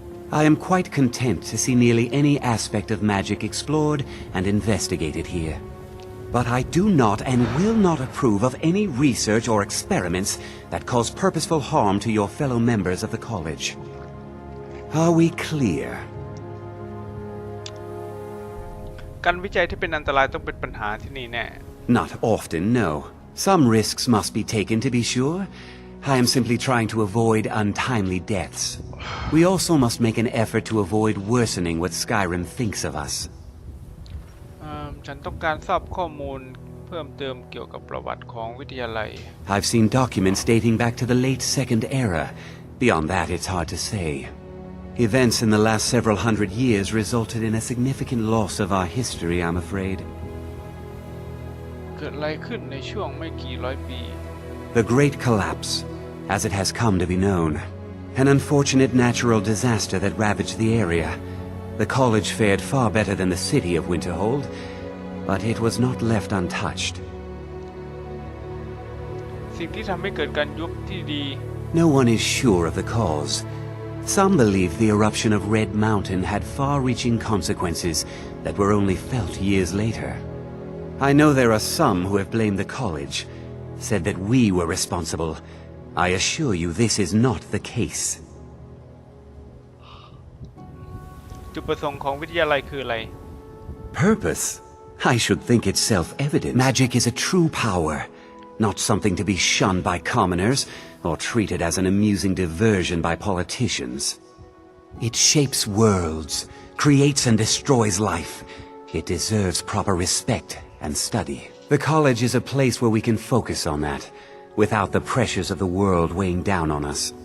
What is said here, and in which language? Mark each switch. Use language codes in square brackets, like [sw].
[en] I am quite content to see nearly any aspect of magic explored and investigated here. But I do not and will not approve of any research or experiments that cause purposeful harm to your fellow members of the college. Are we clear? [th] การวิจัยที่เป็นอันตรายต้องเป็นปัญหาที่นี่แน่ [en] Not often, no. Some risks must be taken to be sure. I am simply trying to avoid untimely deaths. We also must make an effort to avoid worsening what Skyrim thinks of us. [th] ฉันต้องการทราบข้อมูลเพิ่มเติมเกี่ยวกับประวัติของวิทยาลัย [en] I've seen documents dating back to the late Second Era. Beyond that, it's hard to say. Events in the last several hundred years resulted in a significant loss of our history, I'm afraid. [th] เกิดอะไรขึ้นในช่วงไม่กี่ร้อยปี [en] The Great Collapse, as it has come to be known. An unfortunate natural disaster that ravaged the area. The college fared far better than the city of Winterhold, but it was not left untouched. [th] สิ่งที่ทำให้เกิดการยุบที่ดี [en] No one is sure of the cause. Some believe the eruption of Red Mountain had far-reaching consequences that were only felt years later. I know there are some who have blamed the college, said that we were responsible. I assure you this is not the case. [th] จุดประสงค์ของวิทยาลัยคืออะไร [en] Purpose? I should think it's self-evident. Magic is a true power, not something to be shunned by commoners or treated as an amusing diversion by politicians. It shapes worlds, creates and destroys life. It deserves proper respect and study. The college is a place where we can focus on that, without the pressures of the world weighing down on us.